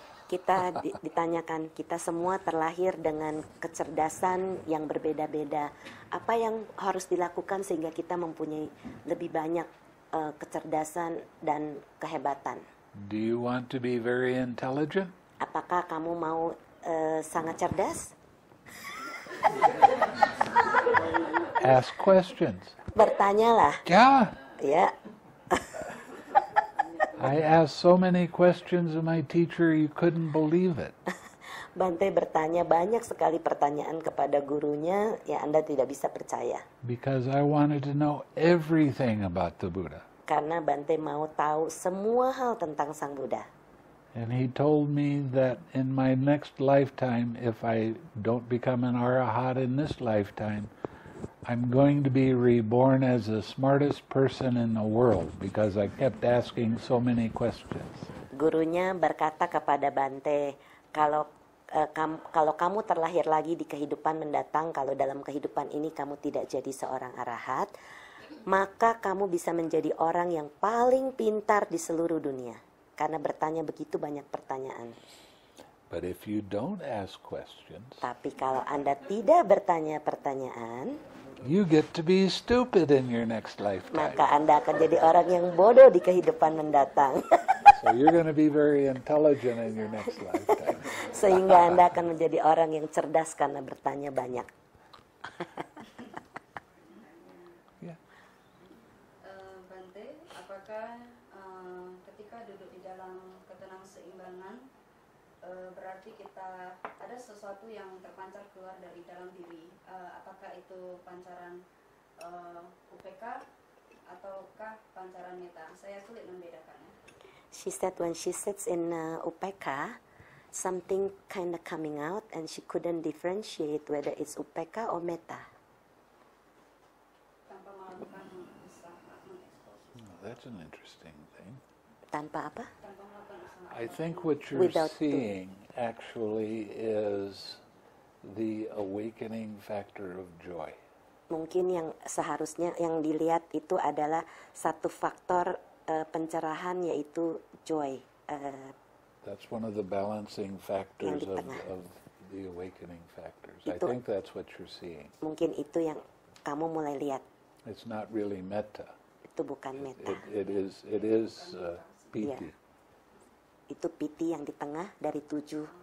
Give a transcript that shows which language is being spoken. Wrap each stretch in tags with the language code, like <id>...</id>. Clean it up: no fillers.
<id>Kita ditanyakan, kita semua terlahir dengan kecerdasan yang berbeda-beda. Apa yang harus dilakukan sehingga kita mempunyai lebih banyak kecerdasan dan kehebatan.</id> <en>Do you want to be very intelligent?</en> <id>Apakah kamu mau sangat cerdas?</id> <en>Ask questions.</en> <id>Bertanyalah.</id> <en>Yeah.</en> <id>Ya,</id> <en>I asked so many questions of my teacher, you couldn't believe it.</en> <id>Bante bertanya banyak sekali pertanyaan kepada gurunya, ya Anda tidak bisa percaya.</id> <en>Because I wanted to know everything about the Buddha.</en> <id>Karena Bante mau tahu semua hal tentang Sang Buddha.</id> <en>And he told me that in my next lifetime, if I don't become an arahat in this lifetime, I'm going to be reborn as the smartest person in the world because I kept asking so many questions.</en> <id>Gurunya berkata kepada Bante, kalau kamu terlahir lagi di kehidupan mendatang, kalau dalam kehidupan ini kamu tidak jadi seorang arahat, maka kamu bisa menjadi orang yang paling pintar di seluruh dunia. Karena bertanya begitu banyak pertanyaan.</id> <en>But if you don't ask questions,</en> <id>Tapi kalau Anda tidak bertanya pertanyaan,</id> <en>you get to be stupid in your next lifetime.</en> <id>maka Anda akan jadi orang yang bodoh di kehidupan mendatang.</id> <en>So you're going to be very intelligent in your next lifetime.</en> <id>Sehingga Anda akan menjadi orang yang cerdas karena bertanya banyak.</id> <en>Yeah.</en> <id>Bante, apakah ketika duduk di dalam ketenangseimbangan berarti kita ada sesuatu yang terpancar keluar dari dalam diri? Apakah itu pancaran UPK ataukah pancaran meta? Saya sulit membedakannya.</id> <en>She said when she sits in UPK, something kind of coming out and she couldn't differentiate whether it's UPK or meta.</en> <id>Tanpa melakukan usaha mengekspos.</id> <en>That's an interesting thing.</en> <id>Tanpa apa? Tanpa melakukan usaha.</id> <en>I think what you're Without seeing actually is the awakening factor of joy.</en> <id>Mungkin yang seharusnya yang dilihat itu adalah satu faktor pencerahan, yaitu joy.</id> <en>That's one of the balancing factors</en> <id>Yang di tengah.</id> <en>of the awakening factors. I</en> <id>Itu-</id> <en>think that's what you're seeing.</en> <id>Mungkin itu yang kamu mulai lihat.</id> <en>It's not really metta.</en> <id>Itu bukan meta.</id> <en>It is piti.</en> <id>Itu piti yang di tengah dari 7.</id>